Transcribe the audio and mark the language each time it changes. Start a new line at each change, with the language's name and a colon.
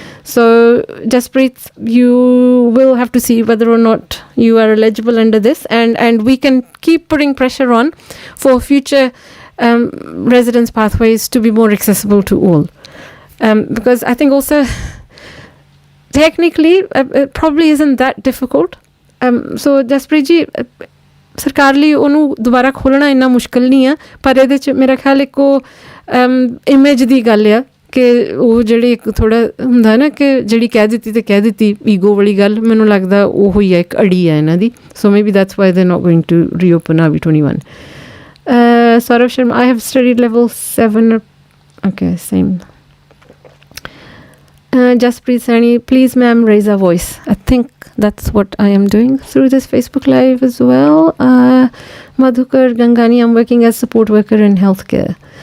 English: So Jaspreet, you will have to see whether or not you are eligible under this, and we can keep putting pressure on for future residence pathways to be more accessible to all, because I think also technically it probably isn't that difficult.
Punjabi: So Jaspreet ji, ਸਰਕਾਰ ਲਈ ਉਹਨੂੰ ਦੁਬਾਰਾ ਖੋਲ੍ਹਣਾ ਇੰਨਾ ਮੁਸ਼ਕਿਲ ਨਹੀਂ ਆ, ਪਰ ਇਹਦੇ 'ਚ ਮੇਰਾ ਖਿਆਲ ਇੱਕ ਉਹ ਇਮੇਜ ਦੀ ਗੱਲ ਆ ਕਿ ਉਹ ਜਿਹੜੀ ਇੱਕ ਥੋੜ੍ਹਾ ਹੁੰਦਾ ਨਾ ਕਿ ਜਿਹੜੀ ਕਹਿ ਦਿੱਤੀ ਤੇ ਕਹਿ ਦਿੱਤੀ, ਈਗੋ ਵਾਲੀ ਗੱਲ, ਮੈਨੂੰ ਲੱਗਦਾ ਉਹ ਹੀ ਆ, ਇੱਕ ਅੜੀ ਆ ਇਹਨਾਂ ਦੀ।
English: So maybe that's why they not going to reopen RV21. Saurav Sharma, I have studied level 7. Okay, same. Jaspreet Sani, please ma'am raise a voice. I think that's what I am doing through this Facebook Live as well. Madhukar Gangani, I'm working as support worker in healthcare.